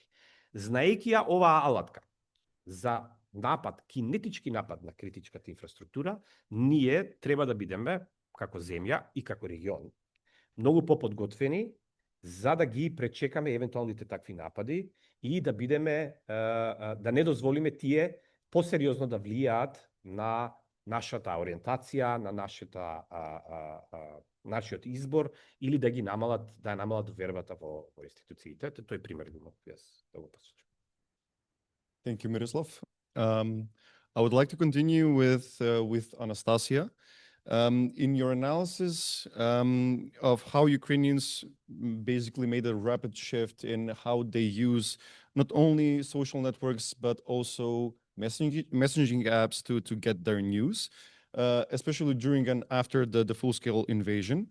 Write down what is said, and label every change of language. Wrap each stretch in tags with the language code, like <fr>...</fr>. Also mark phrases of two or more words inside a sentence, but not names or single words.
<mk>Знаејќи ја оваа алатка за напад, кинетички напад на критичката инфраструктура, ние треба да бидеме, како земја и како регион, многу поподготвени за да ги пречекаме евентуалните такви напади и да бидеме, да не дозволиме тие посериозно да влијаат на нашата ориентација, на нашиот избор или да ги намалат вербата во институциите. Тој пример би мог јас да го посочам.</mk> <en>Thank you, Miroslav. I would like to continue with Anastasia. In your analysis of how Ukrainians basically made a rapid shift in how they use not only social networks, but also messaging apps to get their news, especially during and after the full-scale invasion.</en>